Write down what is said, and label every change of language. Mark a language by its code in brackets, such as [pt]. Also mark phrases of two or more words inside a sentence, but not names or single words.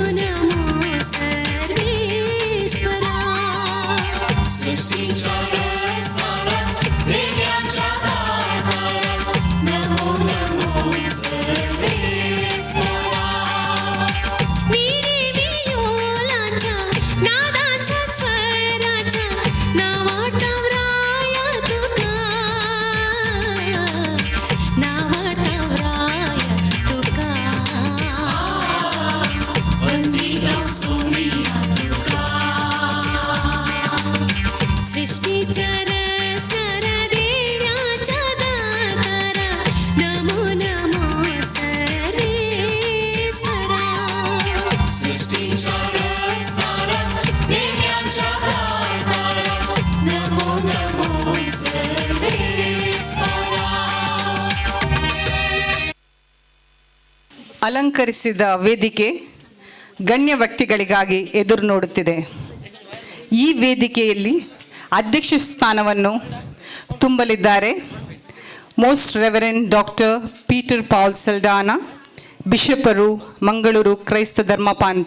[kok] नमो सर्वेश्वरा सृष्टीच्या रचणारा देण्याच्या दातारा नमो नमो सर्वेश्वरा वीणे वियोलाच्या नादाचा स्वराच्या नावाटवराया तुका नावाटवराया तुका वंदिता सोनिया तुका सृष्टीच्या रचणारा देण्याच्या दातारा नमो नमो सर्वेश्वरा सृष्टीच्या रचणारा देण्याच्या दातारा नमो नमो सर्वेश्वरा [kn] ಅಲಂಕರಿಸಿದ ವೇದಿಕೆ ಗಣ್ಯ ವ್ಯಕ್ತಿಗಳಿಗಾಗಿ ಎದುರು ನೋಡುತ್ತಿದೆ. ಈ ವೇದಿಕೆಯಲ್ಲಿ ಅಧ್ಯಕ್ಷ ಸ್ಥಾನವನ್ನು ತುಂಬಲಿದ್ದಾರೆ [en] Most Reverend Doctor [kn] ಪೀಟರ್ ಪಾಲ್ ಸಲ್ಡಾನಾ, ಬಿಷಪರು, ಮಂಗಳೂರು ಕ್ರೈಸ್ತ ಧರ್ಮ ಪಾಂತ್ಯ.